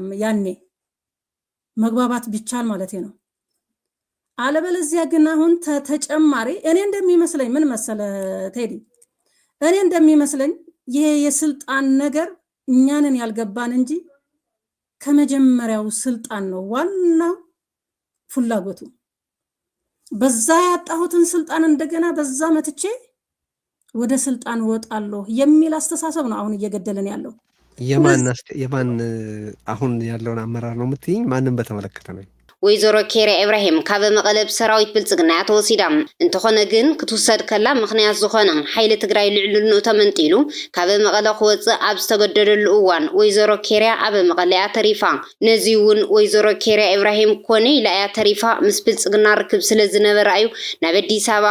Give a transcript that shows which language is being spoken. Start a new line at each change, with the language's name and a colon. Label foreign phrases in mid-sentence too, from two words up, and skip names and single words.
Amharic: ያኔ መግባባት ቢቻል ማለት ነው። አለበለዚያ ግን አሁን ተጨማሪ እኔ እንደሚመስለኝ ምን መሰለ ቴዲ፣ እኔ እንደሚመስለኝ ይሄ የስልጣን ነገር እኛንን ያልገባን እንጂ ከመጀመሪያው ስልጣን ነው ዋናው ፍላጎቱ። በዛ ያጣሁትን ስልጣን እንደገና በዛ መትቼ ወደ ስልጣን ወጣለሁ የሚል አስተሳሰብ ነው አሁን እየገደለን ያለው። የማን አሁን ያለውን አመራር ነው የምትይኝ? ማንም በተመለከተ ነው?
Tigrinya: ወይዘሮ ኬርያ ኢብራሂም ካብ መቐለብ ሰራዊት ብልጽግና ተወሲዳ እንተኾነ ግን ክትውሰድ ከላ ምክንያት ዝኾነ ሓይሊ ትግራይ ልዕልልንኡ ተመንጢሉ ካብ መቐለ ክወፅእ ኣብ ዝተገደደሉ እዋን ወይዘሮ ኬርያ ኣብ መቐለ እያ ተሪፋ። ነዚ እውን ወይዘሮ ኬርያ ኢብራሂም ኮነ ኢላ እያ ተሪፋ ምስ ብልጽግና ርክብ ስለ ዝነበረ እዩ ናብ ኣዲስ ኣበባ